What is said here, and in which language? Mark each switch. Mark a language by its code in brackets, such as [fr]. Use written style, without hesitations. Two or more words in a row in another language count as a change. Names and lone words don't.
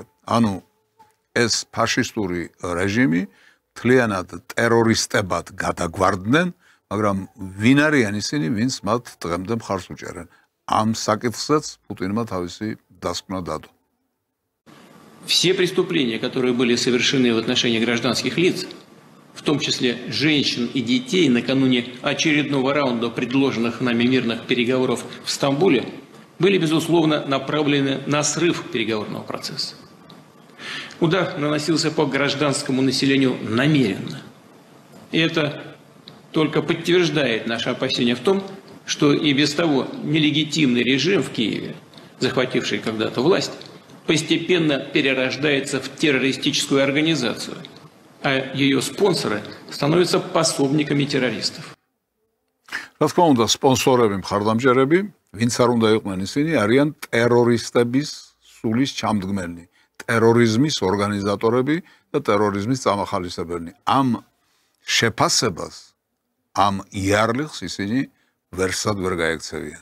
[ka] ანუ ეს ფაშისტური რეჟიმი მთლიანად ტერორისტებად გადაგვარდნენ, მაგრამ ვინ არიან ისინი, ვინც მათ დღემდე მხარს უჭერენ. ამ საკითხზეც პუტინმა თავისი დასკვნა დადო. [ru] Все преступления, которые были совершены в отношении гражданских лиц, в том числе женщин и детей, накануне очередного раунда предложенных нами мирных переговоров в Стамбуле, были, безусловно, направлены на срыв переговорного процесса. Удар наносился по гражданскому населению намеренно. И это только подтверждает наше опасение в том, что и без того нелегитимный режим в Киеве, захвативший когда-то власть, постепенно перерождается в террористическую организацию, а ее спонсоры становятся пособниками террористов. [ka] რა თქმა უნდა, სპონსორები, მხარდამჭერები, ვინც არ უნდა იყვნენ ისინი, არიან ტერორისტების სულის ჩამდგმელი, ტერორიზმის ორგანიზატორები და ტერორიზმის წამახალისებელნი. ამ შეფასებას, ამ იარლიხს ისინი ვერსად ვერ გაექცევიან.